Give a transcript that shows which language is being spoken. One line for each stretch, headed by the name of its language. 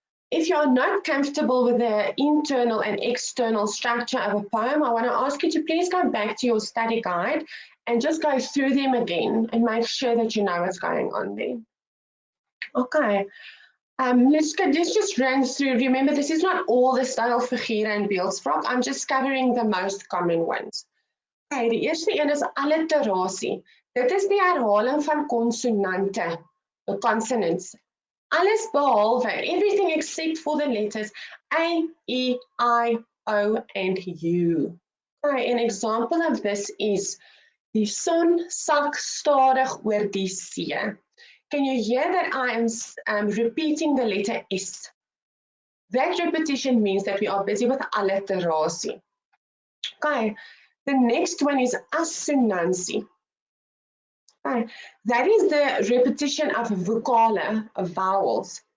English: If you're not comfortable with the internal and external structure of a poem, I want to ask you to please go back to your study guide and just go through them again and make sure that you know what's going on there. Okay, let's just run through. Remember, this is not all the stylfigure and beeldspraak. I'm just covering the most common ones.
Afrikaans: Okay, die eerste een is alliterasie. Dit is die herhaling van konsonante,
English: the consonants.
Afrikaans: Alles behalwe,
English: everything except for the letters A, E, I, O, and U. Okay, an example of this is
Afrikaans: Die son sak stadig oor die see.
English: Can you hear that I am repeating the letter S? That repetition means that we are busy with alliteration. Okay, the next one is assonantie. Okay, that is the repetition of vocale, of vowels.